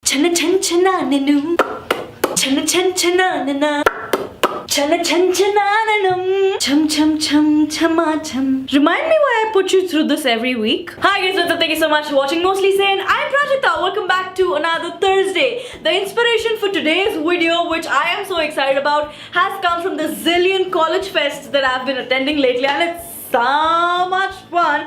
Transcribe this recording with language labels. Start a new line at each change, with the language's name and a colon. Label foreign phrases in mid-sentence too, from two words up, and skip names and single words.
English: Chana chan chana nanu. Chana chan chana nana. Chana chan chana nanam. Chum chum chum chama chum. Remind me why I put you through this every week. Hi guys, what's up? Thank you so much for watching Mostly Sane. I'm Prajakta. Welcome back to another Thursday. The inspiration for today's video, which I am so excited about, has come from the zillion college fests that I've been attending lately, and it's so much fun.